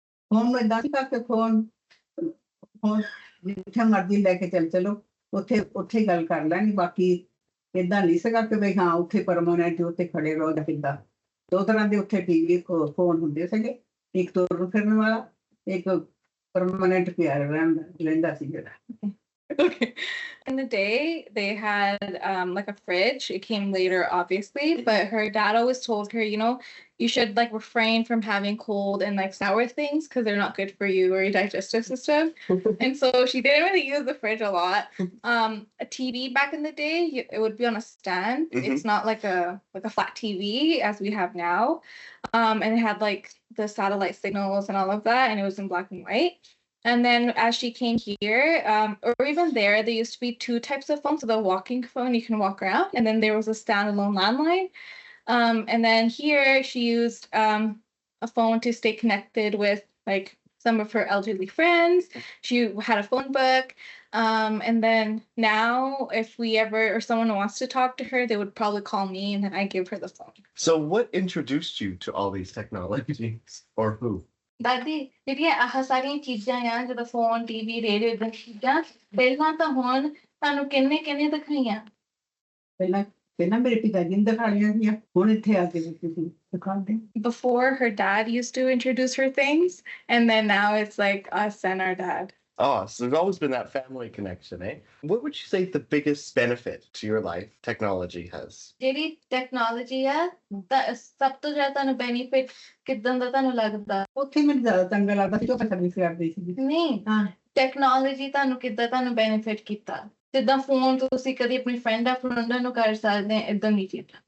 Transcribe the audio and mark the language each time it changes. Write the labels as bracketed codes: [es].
[pa] Phone ਨੂੰ ਏਦਾਂ ਸੀ ਕਰਕੇ ਫੋਨ ਫੋਨ ਜਿੱਥੇ ਮਰਜ਼ੀ ਲੈ ਕੇ ਚੱਲ ਚਲੋ ਉੱਥੇ ਉੱਥੇ ਹੀ ਗੱਲ ਕਰ ਲੈਣੀ ਬਾਕੀ ਏਦਾਂ ਨਹੀਂ ਸੀਗਾ ਕਿ ਵੀ ਹਾਂ ਉੱਥੇ ਪਰਮਾਨੈਂਟ ਉੱਥੇ ਖੜੇ ਰਹੋ ਜਾਂ ਕਿੱਦਾਂ ਦੋ ਤਰ੍ਹਾਂ ਦੇ ਉੱਥੇ ਟੀਵੀ ਫੋਨ ਹੁੰਦੇ ਸੀਗੇ ਇੱਕ ਤੁਰਨ ਫਿਰਨ ਵਾਲਾ ਇੱਕ ਪਰਮਾਨੈਂਟ ਪਿਆ ਰਹਿੰਦਾ ਸੀ ਜਿਹੜਾ [en] Okay. In the day, they had like a fridge. It came later, obviously, but her dad always told her, you know, you should like refrain from having cold and like sour things because they're not good for you or your digestive system. And so she didn't really use the fridge a lot. A TV back in the day, it would be on a stand. It's not like a flat TV as we have now. And it had like the satellite signals and all of that, and it was in black and white. And then as she came here, or even there, there used to be two types of phones. So the walking phone, you can walk around. And then there was a standalone landline. And then here she used a phone to stay connected with like some of her elderly friends. She had a phone book. And then now if we ever, or someone wants to talk to her, they would probably call me and then I give her the phone. So, what introduced you to all these technologies, or who? [pa] ਦਾਦੀ ਜਿਹੜੀਆਂ ਆਹ ਸਾਰੀਆਂ ਚੀਜ਼ਾਂ ਆ ਜਦੋਂ phone TV radio ਦੀਆਂ ਚੀਜ਼ਾਂ ਪਹਿਲਾਂ ਤਾਂ ਹੁਣ ਤੁਹਾਨੂੰ ਕਿੰਨੇ ਕਿੰਨੇ ਦਿਖਾਈਆਂ ਪਹਿਲਾਂ ਮੇਰੇ ਪਿਤਾ ਜੀ ਨੇ ਦਿਖਾ ਲਈਆਂ ਸੀਗੀਆਂ ਹੁਣ ਇੱਥੇ ਆ ਕੇ ਤੁਸੀਂ ਦਿਖਾਉਂਦੇ [en] before her dad used to introduce her things and then now it's like us and our dad. Oh, so there's always been that family connection, eh? What would you say the biggest benefit to your life technology has? [pa] ਜਿਹੜੀ technology ਆ ਤਾਂ ਸਭ ਤੋਂ ਜ਼ਿਆਦਾ ਤੁਹਾਨੂੰ benefit ਕਿਦਾਂ ਦਾ ਤੁਹਾਨੂੰ ਲੱਗਦਾ ਉੱਥੇ ਮੈਨੂੰ ਜ਼ਿਆਦਾ ਚੰਗਾ ਲੱਗਦਾ ਸੀ ਜੋ ਮੈਂ ਸਰਵਿਸ ਕਰਦੀ ਸੀ ਨਹੀਂ ਹਾਂ ਟੈਕਨੋਲੋਜੀ ਤੁਹਾਨੂੰ ਕਿੱਦਾਂ ਤੁਹਾਨੂੰ ਬੈਨੀਫਿਟ ਕੀਤਾ ਜਿੱਦਾਂ ਫੋਨ ਤੁਸੀਂ ਕਦੀ ਆਪਣੀ ਫਰੈਂਡ ਆ ਫਰੈਂਡਾਂ ਨੂੰ ਕਰ ਸਕਦੇ ਇਦਾਂ ਦੀ ਚੀਜ਼ਾਂ